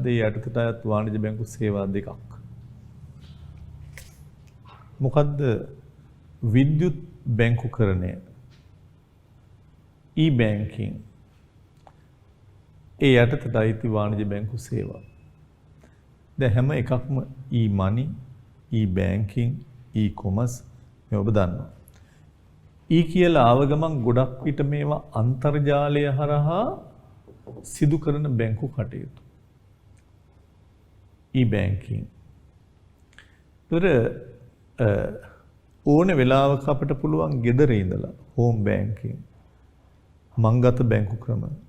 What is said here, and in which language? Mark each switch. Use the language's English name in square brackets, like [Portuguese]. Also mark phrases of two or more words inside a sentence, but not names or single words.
[Sinhala] ඒ යටතට අයත් වාණිජ බැංකු සේවා දෙකක්. මොකක්ද විද්‍යුත් බැංකුකරණය? e-banking. ඒ යටතට අයිති වාණිජ බැංකු සේවා. දැන් හැම එකක්ම [English] e-money, e-banking, e-commerce [Sinhala] මේ ඔබ දන්නවා. කියලා ආව ගමන් ගොඩක් විට මේවා අන්තර්ජාලය හරහා සිදු කරන බැංකු කටයුතු. e-banking. ඕන වෙලාවක අපිට පුළුවන් ගෙදර ඉඳලා [English] home banking, [Sinhala] මංගත බැංකු ක්‍රම.